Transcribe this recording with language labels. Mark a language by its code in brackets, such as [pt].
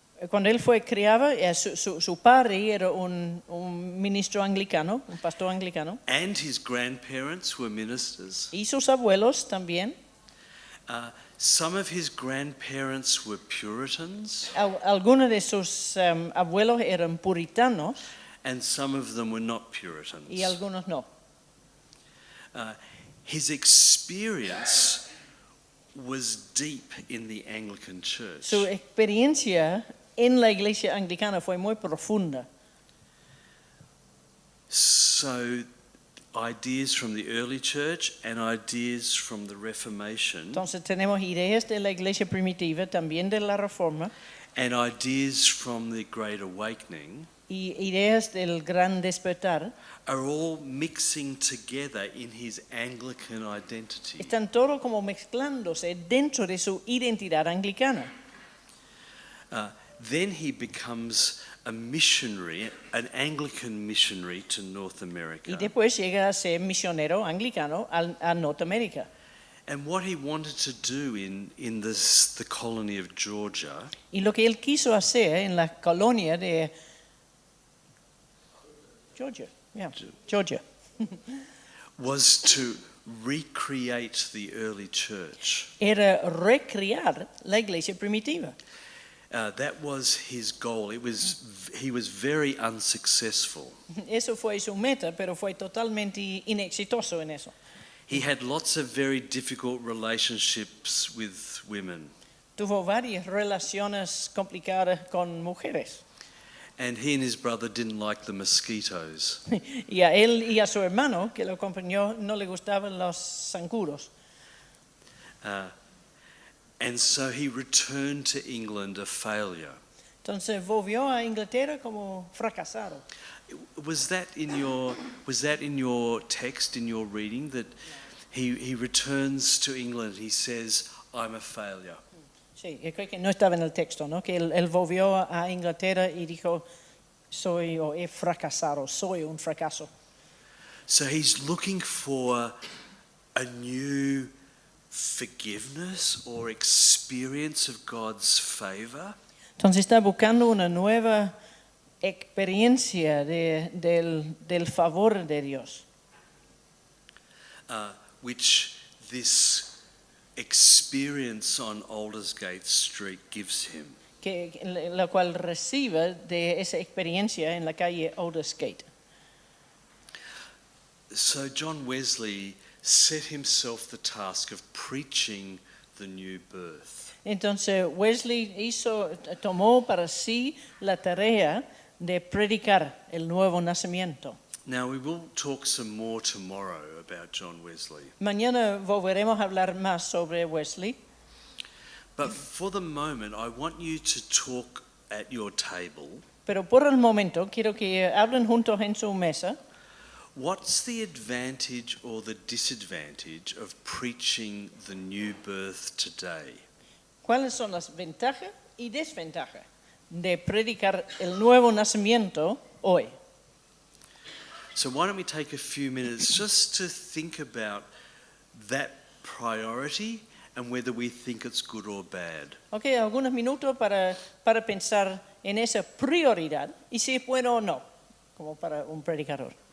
[es] Cuando él fue criado, su padre era un ministro anglicano, un pastor anglicano, [en] And his grandparents were ministers. [es] y sus abuelos también. [en] Some of his grandparents were Puritans, [es] Algunos de sus abuelos eran puritanos [en] and some of them were not Puritans. [es] y algunos no. [en] His experience was deep in the Anglican Church. [es] Su experiencia en la iglesia anglicana fue muy profunda. [en] So ideas from the early church and ideas from the Reformation [es] Entonces tenemos ideas de la iglesia primitiva, también de la Reforma, [en] and ideas from the Great Awakening [es] y ideas del Gran Despertar. [en] are all mixing together in his Anglican identity. [es] Están todos como mezclándose dentro de su identidad anglicana. [en] Then he becomes a missionary, an Anglican missionary to North America. [es] Y después llega a ser misionero anglicano a Norteamérica. [en] And what he wanted to do in the colony of Georgia [es] Y lo que él quiso hacer en la colonia de Georgia, [en] was to recreate the early church. [es] era recrear la iglesia primitiva. [en] That was his goal. He was very unsuccessful. [es] Eso fue su meta, pero fue totalmente inexitoso en eso. [en] He had lots of very difficult relationships with women. [es] Tuvo varias relaciones complicadas con mujeres. [en] And he and his brother didn't like the mosquitoes. [es] Y a él y a su hermano, que lo acompañó, no le gustaban los zancudos. [en] And so he returned to England a failure. [es] Entonces volvió a Inglaterra como fracasado. [en] Was that in your text, in your reading, that he returns to England, he says, I'm a failure? [es] Sí, yo creo que no estaba en el texto, ¿no? Que él volvió a Inglaterra y dijo, he fracasado, soy un fracaso. [en] So he's looking for a new forgiveness or experience of God's favor. [es] Entonces está buscando una nueva experiencia del favor de Dios, [en] Which this experience on Aldersgate Street gives him. [es] la cual recibe de esa experiencia en la calle Aldersgate. [en] So John Wesley set himself the task of preaching the new birth. [es] Entonces Wesley tomó para sí la tarea de predicar el nuevo nacimiento. [en] Now we will talk some more tomorrow about John Wesley. [es] Mañana volveremos a hablar más sobre Wesley, [en] But for the moment, I want you to talk at your table. [es] pero por el momento quiero que hablen juntos en su mesa. [en] What's the advantage or the disadvantage of preaching the new birth today? [es] ¿Cuáles son las ventajas y desventajas de predicar el nuevo nacimiento hoy? [en] So why don't we take a few minutes just to think about that priority and whether we think it's good or bad. [es] Ok, algunos minutos para pensar en esa prioridad y si es bueno o no, como para un predicador.